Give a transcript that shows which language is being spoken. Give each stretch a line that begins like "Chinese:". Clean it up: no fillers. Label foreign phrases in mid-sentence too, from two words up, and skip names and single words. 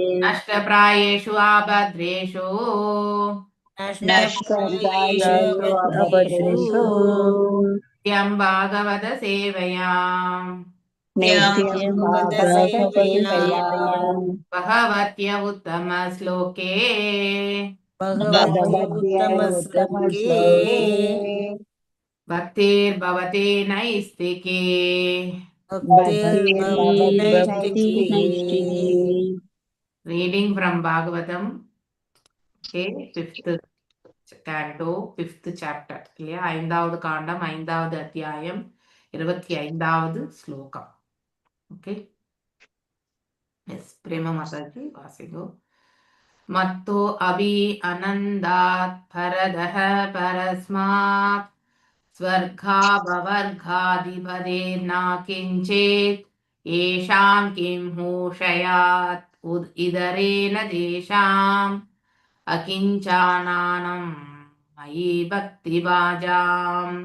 Sanskrit: नष्टप्रायेषु अभद्रेषु நஷ்டப்ராயேஷு Abhadreshu यम् भागवत सेवयाम् नित्यम् भागवत सेवयाम् भागवत्य उत्तम श्लोके भगवत्य उत्तम श्लोके भक्तिर् भवते नैष्टिके. भक्तिर् भवति Bhakti நைஷ்டிகே.
English: Reading from Bhagavatam, okay, 5th canto, 5th chapter. இல்லையா?
Tamil: 5வது காண்டம் 5வது அத்தியாயம் 25வது ஸ்லோகம்.
English: okay, yes,
Tamil: பிரேமா மாதாஜி வாசிங்கோ.
Sanskrit: मत्तो अपि अनन्तात् परतः परस्मात् स्वर्गापवर्गाधिपतेर्न किञ्चित् एषां किम् हूषयात् इतरेण तेषाम् अकिञ्चनानां मयि भक्ति वाजाम्.